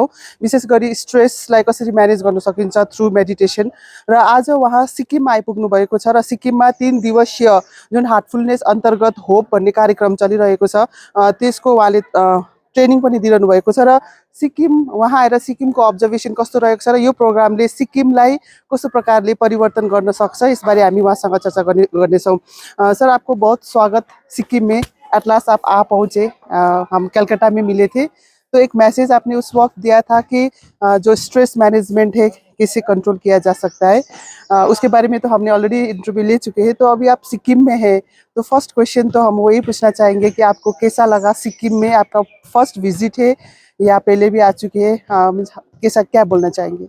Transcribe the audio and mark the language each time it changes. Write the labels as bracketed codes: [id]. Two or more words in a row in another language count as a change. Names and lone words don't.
[ne] विशेष गरी स्ट्रेसलाई कसरी म्यानेज गर्न सकिन्छ [en] through meditation, [ne] र आज उहाँ सिक्किममा आइपुग्नु भएको छ र सिक्किममा 3 दिवसीय जुन हार्टफुलनेस अन्तर्गत होप भन्ने कार्यक्रम चलिरहेको छ, त्यसको उहाँले ट्रेनिङ पनि दिइरहनु भएको छ र सिक्किम उहाँ आएर सिक्किमको अब्जर्भेसन कस्तो रहेको छ र यो प्रोग्रामले सिक्किमलाई कस्तो प्रकारले परिवर्तन गर्न सक्छ, यसबारे हामी उहाँसँग चर्चा गर्नेछौँ। [hi] सर, आपको बहुत स्वागत सिक्किम में। [en] at last [hi] आप आ पहुँचे, हम कलकत्ता में मिले थे, तो एक मैसेज आपने उस वक्त दिया था कि जो [en] stress management [hi] है कैसे कंट्रोल किया जा सकता है, उसके बारे में तो हमने [en] already interview [hi] ले चुके हैं। तो अभी आप सिक्किम में हैं, तो [en] first question [hi] तो हम वही पूछना चाहेंगे कि आपको कैसा लगा सिक्किम में, आपका [en] first visit [hi] है या पहले भी आ चुके हैं, कैसा क्या बोलना चाहेंगे?